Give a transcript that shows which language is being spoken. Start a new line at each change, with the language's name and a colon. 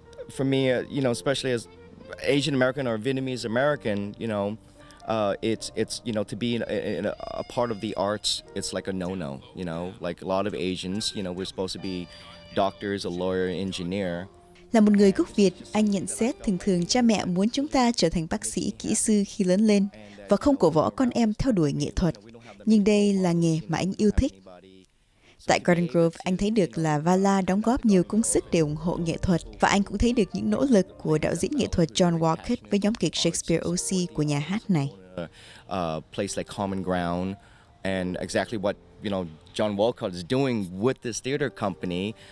English: For me, especially as Asian American or Vietnamese American, it's to be in a part of the arts, it's like a no-no. Like a lot of Asians, we're supposed to be doctors, a lawyer, engineer.
Vietnamese: Là một người gốc Việt, anh nhận xét thường cha mẹ muốn chúng ta trở thành bác sĩ, kỹ sư khi lớn lên và không cổ võ con em theo đuổi nghệ thuật. Nhưng đây là nghề mà anh yêu thích. Tại Garden Grove, anh thấy được là Vala đóng góp nhiều công sức để ủng hộ nghệ thuật và anh cũng thấy được những nỗ lực của đạo diễn nghệ thuật John Walcott với nhóm kịch Shakespeare OC của nhà hát này.
English: Place like Common Ground and exactly what John Walcott is doing with this theater company.